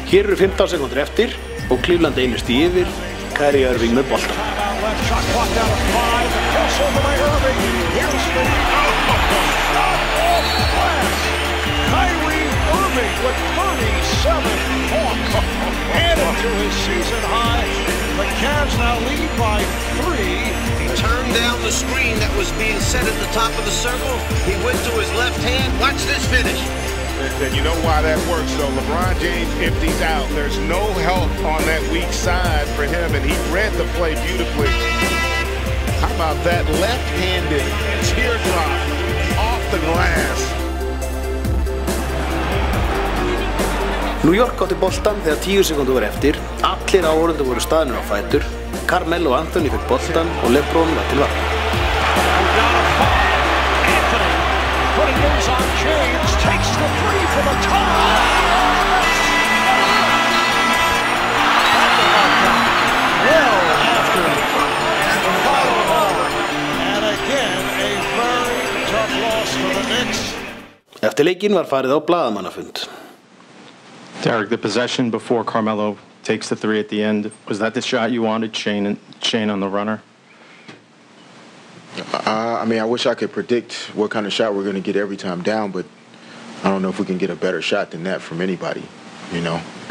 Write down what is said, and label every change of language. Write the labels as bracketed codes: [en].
[is] Hér eru 15 sekúndur eftir og Cleveland einu stig yfir. Kyrie Irving með boltan. [en] Shot clock down to 5. Crossover by Irving. Here's the shot off glass. Kyrie Irving with 37 points. Added to his season high. The Cavs now lead by 3. He turned down the screen that was being set at the top of the circle. He went to his left hand. Watch this finish. And you know why that works, though. LeBron James empties out. There's no help on that weak side for him, and he read the play beautifully. How about that left-handed teardrop off the glass? [is] New York átti boltan þegar 10 sekúndur voru eftir. Allir áhorfendur voru staðnir á fætur. Carmelo Anthony fekk boltan og LeBron var til varnar. [en] Putting those on James, takes the 3 for the tie. Well after the follow-on, and again a very tough loss for the Knicks. [is] Eftir leikinn var farið á blaðamannafund. [en] Derek, the possession before Carmelo takes the 3 at the end, was that the shot you wanted, Shane on the runner? I mean, I wish I could predict what kind of shot we're going to get every time down, but I don't know if we can get a better shot than that from anybody, you know.